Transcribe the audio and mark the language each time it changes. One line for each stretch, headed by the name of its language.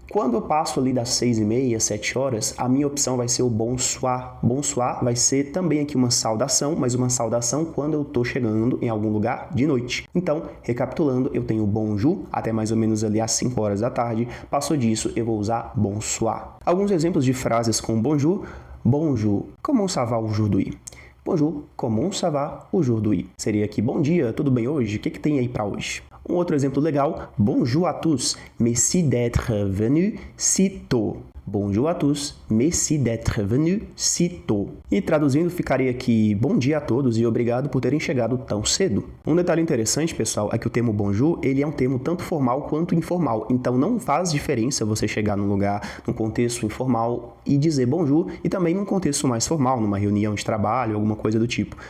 Portuguese: Quando eu passo ali das 6 e meia, 7 horas, a minha opção vai ser o bonsoir. Bonsoir vai ser também aqui uma saudação, mas uma saudação quando eu tô chegando em algum lugar de noite. Então, recapitulando, eu tenho bonjour até mais ou menos ali às 5 horas da tarde. Passou disso, eu vou usar bonsoir. Alguns exemplos de frases com bonjour.
French: Bonjour, comment ça va aujourd'hui? Bonjour, comment ça va aujourd'hui?
Portuguese: Seria aqui, bom dia, tudo bem hoje? O que tem aí para hoje? Um outro exemplo legal,
French: bonjour à tous, merci d'être venu si tôt. Bonjour à tous, merci d'être venu si tôt.
Portuguese: E traduzindo ficaria aqui, bom dia a todos e obrigado por terem chegado tão cedo. Um detalhe interessante, pessoal, é que o termo bonjour, ele é um termo tanto formal quanto informal. Então não faz diferença você chegar num lugar, num contexto informal e dizer bonjour e também num contexto mais formal, numa reunião de trabalho, alguma coisa do tipo.